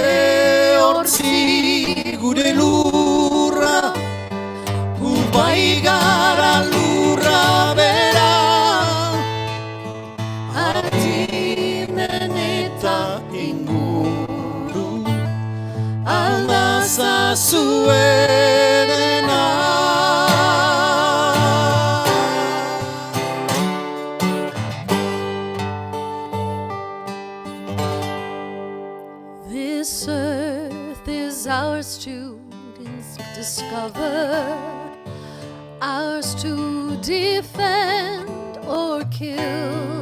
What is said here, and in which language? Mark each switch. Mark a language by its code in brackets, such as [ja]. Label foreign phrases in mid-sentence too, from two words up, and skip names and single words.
[eu] ehortzi gure lurra, gu bai gara lurra bera, adimen eta inguru, aldazazue denak. [en] This earth is ours to discover, ours to defend or kill.